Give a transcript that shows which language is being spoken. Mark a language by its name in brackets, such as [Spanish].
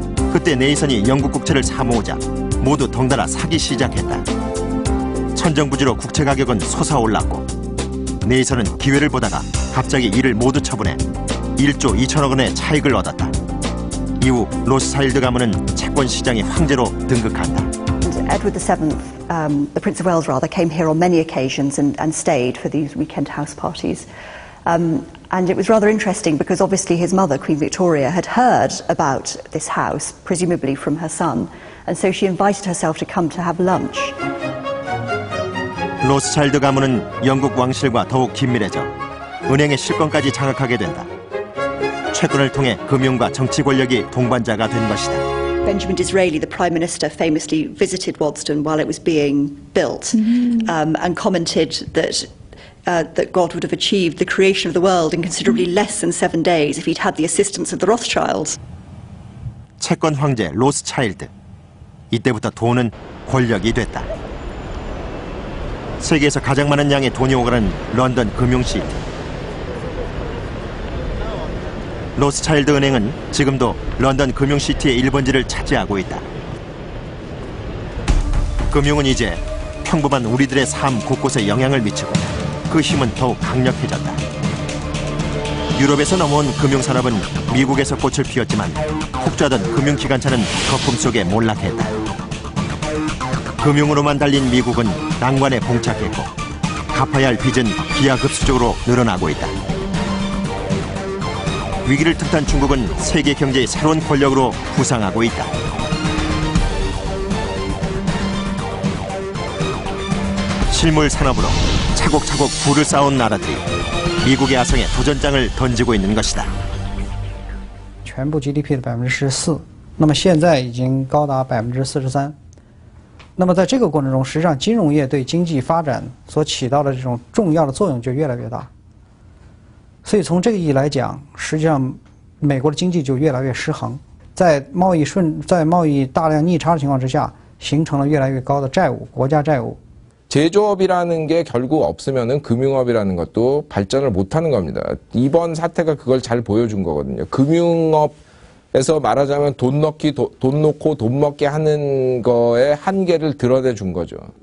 [Korean] 그때 네이선이 영국 국채를 사모으자 모두 덩달아 사기 시작했다. 천정부지로 국채 가격은 솟아올랐고 네이선은 기회를 보다가 갑자기 이를 모두 처분해 1조 2천억 원의 차익을 얻었다. 이후 로스차일드 가문은 채권 시장의 황제로 등극한다. [English] Edward VII, the Prince of Wales rather, came here on many occasions and stayed for these weekend house parties. And it was rather interesting because obviously his mother, Queen Victoria, had heard about this house, presumably from her son, and so she invited herself to come to have lunch. [Korean] 로스차일드 가문은 영국 왕실과 더욱 긴밀해져 은행의 실권까지 장악하게 된다. 채권을 통해 금융과 정치 권력이 동반자가 된 것이다. [English] Benjamin Disraeli, the Prime Minister, famously visited Waddesdon while it was being built and commented that God would have achieved the creation of the world in considerably less than 7 days if he'd had the assistance of the Rothschilds. [Korean] 채권 황제 로스차일드. 이때부터 돈은 권력이 됐다. 세계에서 가장 많은 양의 돈이 오가는 런던 금융시티. 로스차일드 은행은 지금도 런던 금융시티의 1번지를 차지하고 있다. 금융은 이제 평범한 우리들의 삶 곳곳에 영향을 미치고 그 힘은 더욱 강력해졌다. 유럽에서 넘어온 금융산업은 미국에서 꽃을 피웠지만 혹자던 금융기관차는 거품 속에 몰락했다. 금융으로만 달린 미국은 난관에 봉착했고 갚아야 할 빚은 기하급수적으로 늘어나고 있다. 위기를 틈탄 중국은 세계 경제의 새로운 권력으로 부상하고 있다. 실물 산업으로 차곡차곡 부를 쌓아온 나라들이 미국의 아성에 도전장을 던지고 있는 것이다. [Chinese] 全部 GDP 的14%，那么现在已经高达43%。那么在这个过程中，实际上金融业对经济发展所起到的这种重要的作用就越来越大。所以从这个意义来讲，实际上美国的经济就越来越失衡，在贸易大量逆差的情况之下，形成了越来越高的债务，国家债务。 [Korean] 제조업이라는 게 결국 없으면은 금융업이라는 것도 발전을 못하는 겁니다. 이번 사태가 그걸 잘 보여준 거거든요. 금융업에서 말하자면 돈 놓고 돈 먹게 하는 거에 한계를 드러내 준 거죠.